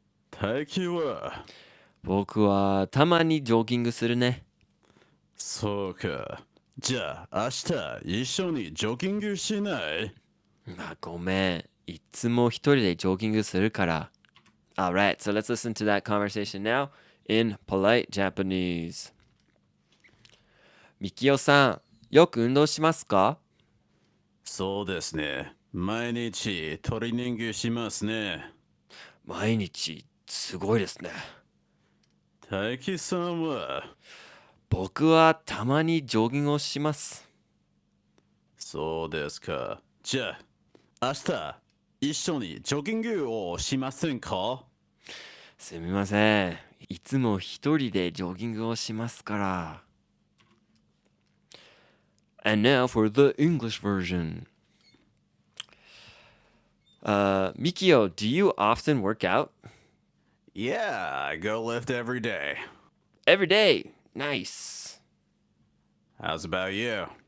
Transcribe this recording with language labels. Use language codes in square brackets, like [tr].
[ja] 大輝は僕はたまにジョギングするね。そうか。じゃあ明日一緒にジョギングしない？あ、ごめん。いつも一人でジョギングするから。 [en] Alright, so let's listen to that conversation now in polite Japanese. [ja] みきおさん、よく運動しますか？そうですね。毎日トレーニングしますね。毎日、すごいですね。大輝さんは僕はたまにジョギングをします。そうですか。じゃあ明日一緒にジョギングをしませんか？すみません。いつも一人でジョギングをしますから。 [en] And now for the English version. Mikio, do you often work out? Yeah, I go lift every day. Every day. Nice. How's about you?